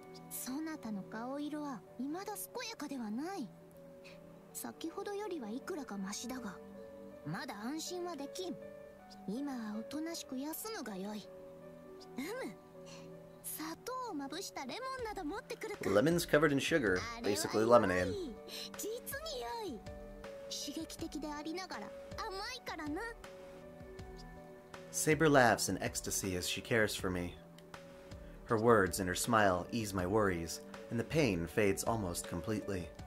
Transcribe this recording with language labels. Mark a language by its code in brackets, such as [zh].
[ja] そなたの顔色は未だ健やかではない。先ほどよりはいくらかマシだが、まだ安心はできん。今はおとなしく休むがよい。砂糖をまぶしたレモンなど持ってくるか。 [en] Lemons covered in sugar, basically lemonade. [ja] 実に良い。刺激的でありながら甘いからな。 [en] Saber laughs in ecstasy as she cares for me. Her words and her smile ease my worries, and the pain fades almost completely.